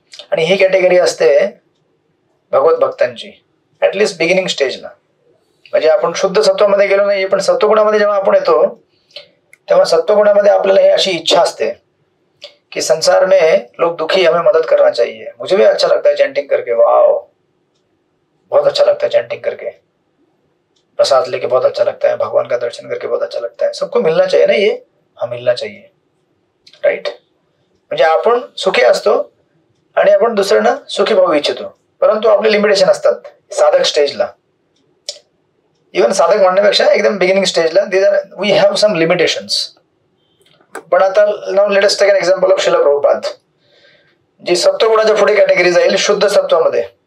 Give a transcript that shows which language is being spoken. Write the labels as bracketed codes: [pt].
[mr] आणि ही कॅटेगरी असते भगवत भक्तांची, ऍटलिस्ट बिगिनिंग स्टेजला. म्हणजे आपण शुद्ध सत्वामध्ये गेलो नाही, पण सत्वगुणामध्ये जेव्हा आपण येतो तेव्हा सत्वगुणामध्ये आपल्याला ही अशी इच्छा असते कि [hi] संसार में लोग दुखी, हमें मदद करना चाहिए. मुझे भी अच्छा लगता है चैंटिंग करके, वाओ बहुत अच्छा लगता है चैंटिंग करके, प्रसाद लेके बहुत अच्छा लगता है, भगवान का दर्शन करके बहुत अच्छा लगता है. सबको मिलना चाहिए ना, ये हा मिलना चाहिए, राईट. [mr] म्हणजे आपण सुखी असतो आणि आपण दुसऱ्यांना सुखी भाऊ इच्छितो, परंतु आपले लिमिटेशन असतात साधक स्टेजला. इव्हन साधक म्हणण्यापेक्षा एकदम बिगिनिंग स्टेजला [en] We have some limitations. [mr] पण आता [en] now let us take an example of [mr] Srila Prabhupada, जी सत्वगुणाच्या पुढे कॅटेगरी जाईल शुद्ध सत्वामध्ये.